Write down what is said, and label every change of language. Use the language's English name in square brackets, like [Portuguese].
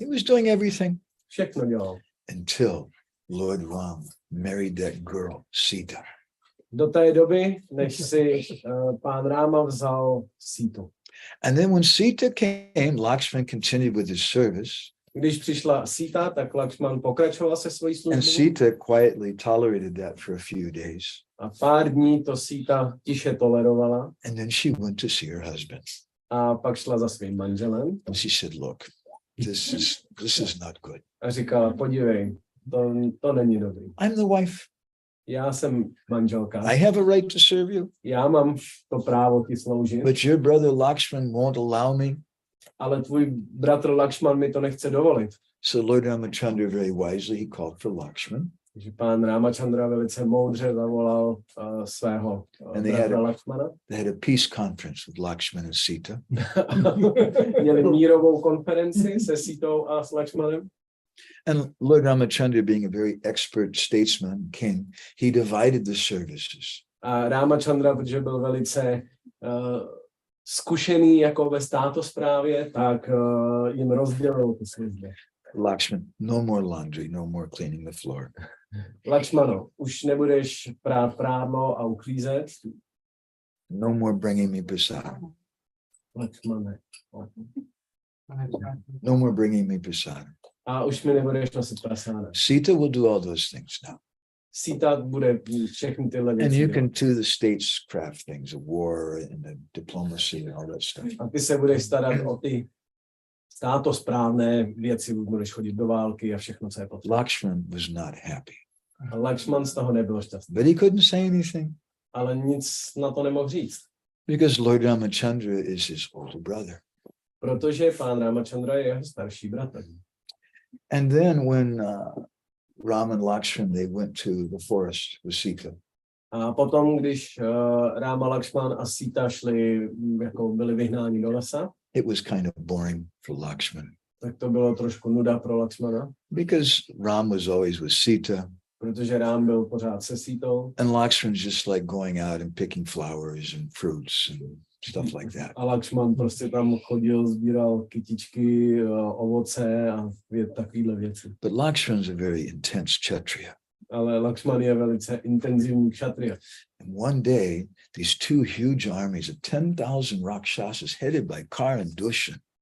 [English] He was doing everything [Czech] všechno dělal. [English] until Lord Ram married that girl, Sita. [Czech] Do té doby, než si pán Ráma vzal Sítu. [English] And then when Sita came, Lakshman continued with his service. [Czech] Když přišla Síta, tak Lakšman pokračoval se svojí [English] And [Czech] službou [English] Sita quietly tolerated that for a few days. [Czech] a pár dní to Síta tiše tolerovala [English] And then she went to see her husband. [Czech] a pak šla za svým manželem [English] And she said, look, this is not good. [Czech] a říkala, podívej, to není dobrý. [English] I'm the wife. [Czech] Já jsem manželka, [English] I have a right to serve you. [Czech] já mám to právo ti sloužit, [English] But your brother Lakshman won't allow me. [Czech] ale tvůj bratr Lakšman mi to nechce dovolit. [English] So Lord Ramachandra very wisely, he called for Lakshman. [Czech] Takže pán Ramachandra velice moudře zavolal svého [English] And they [Czech] bratra Lakšmana. [English] They had a peace conference with Lakshman and Sita. [Czech] Měli mírovou konferenci se Sítou a s Lakšmanem. [English] And Lord Ramachandra, being a very expert statesman, king, he divided the services. [Czech] A Ramachandra, protože byl velice zkušený jako ve státosprávě, tak jim rozdělil ty služby. [English] Lakshman, no more laundry, no more cleaning the floor. [Czech] Lakšmano, už nebudeš prát prádlo a uklízet. [English] No more bringing me prasad. [Czech] Lakšmane. [English] No more bringing me prasad. [Czech] A už mi nebudeš nosit prasáda. [English] Sita will do all those things now. [Czech] Síta bude všechny tyhle [English] And [Czech] věci [English] you [Czech] dělat. [English] can do the statescraft things, the war and the diplomacy and all that stuff. [Czech] A ty se budeš starat o ty státosprávné věci, budeš chodit do války a všechno, co je potřeba. [English] Lakshman was not happy, [Czech] A Lakšman z toho nebyl šťastný. [English] but he couldn't say anything [Czech] Ale nic na to nemohl říct. [English] because Lord Ramachandra is his older brother. [Czech] Protože pán Ramachandra je jeho starší bratr. [English] And then when Ram and Lakshman, they went to the forest with Sita. [Czech] A potom, když Ráma, Lakšman a Síta šli, jako byli vyhnáni do lesa, [English] It was kind of boring for Lakshman [Czech] tak to bylo trošku nuda pro Lakšmana, [English] because Ram was always with Sita [Czech] protože Rám byl pořád se Sítou [English] and Lakshman's just like going out and picking flowers and fruits and stuff like that. [Czech] a Lakšman prostě tam chodil, sbíral kytičky, ovoce a takovýhle věci. [English] But Lakshman's a very intense Kshatriya. [Czech] Ale Lakšman je velice intenzivní kšatria. [English] And one day, these two huge armies of 10,000 Rakshasas headed by Kar and Dushan,